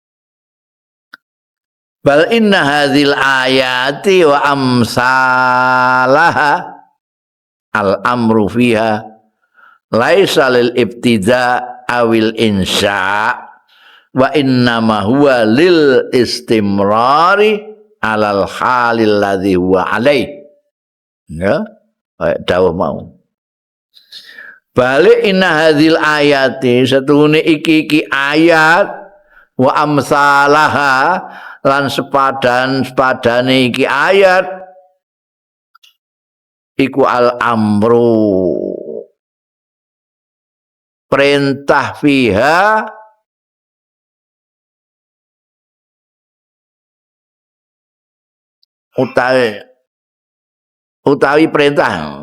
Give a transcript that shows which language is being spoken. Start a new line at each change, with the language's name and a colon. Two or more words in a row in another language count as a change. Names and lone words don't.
Arabic: بل إن هذه الآيات وأمثالها الأمر فيها ليس للابتداء أو الإنشاء وإنما هو للاستمرار على الحال الذي هو عليه.
Javanese: Ya, dawuh mau.
Arabic: بل إن هذه الآيات
Javanese: satune iki ayat
Arabic: وأمثالها
Javanese: lan sepadane iki ayat iku
Arabic: الأمر
Javanese: perintah fiha utawi perintah.